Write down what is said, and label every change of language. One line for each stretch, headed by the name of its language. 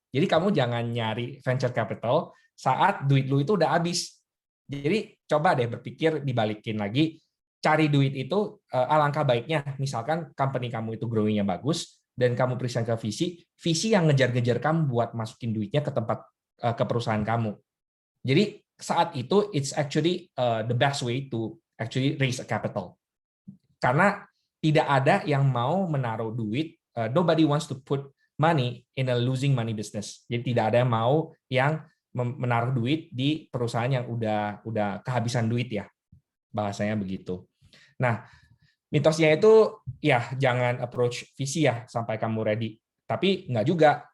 Indonesian: Jadi kamu jangan nyari venture capital saat duit lu itu udah habis. Jadi coba deh berpikir, dibalikin lagi, cari duit itu alangkah baiknya. Misalkan company kamu itu growing-nya bagus, dan kamu present ke VC yang ngejar-ngejar kamu buat masukin duitnya ke perusahaan kamu. Jadi saat itu
English: it's actually the best way to actually raise a capital.
Indonesian: Karena tidak ada yang mau menaruh duit,
English: nobody wants to put money in a losing money business.
Indonesian: Jadi tidak ada yang mau yang menaruh duit di perusahaan yang udah kehabisan duit ya, bahasanya begitu. Nah, mitosnya itu ya jangan approach VC ya sampai kamu ready. Tapi nggak juga.